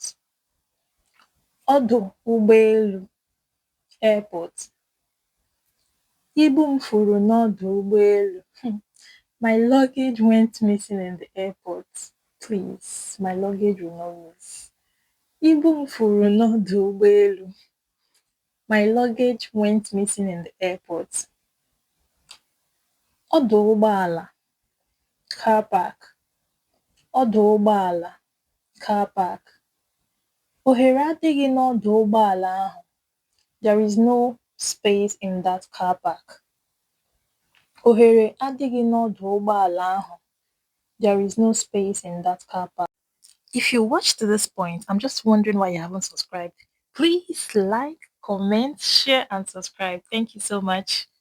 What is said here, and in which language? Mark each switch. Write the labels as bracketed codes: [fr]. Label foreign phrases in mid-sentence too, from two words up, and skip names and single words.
[ig] Ọdụ ụgbọelu, airport. Ibu m furu n'ọdụ ụgbọelu. [en] My luggage went missing in the airport. Please, my luggage will not miss. [ig] Ibu m furu n'ọdụ ụgbọelu. [en] My luggage went missing in the airport. [ig] Ọdụ ụgbọala, [en] car park. [ig] Ọdụ ụgbọala, [en] car park. [ig] Ohere adịghị n'ọdụ ụgbọala ahụ. [en] There is no space in that car park. [ig] Ohere adịghị n'ọdụ ụgbọala ahụ. [en] There is no space in that car park. If you watched to this point, I'm just wondering why you haven't subscribed. Please like, comment, share, and subscribe. Thank you so much.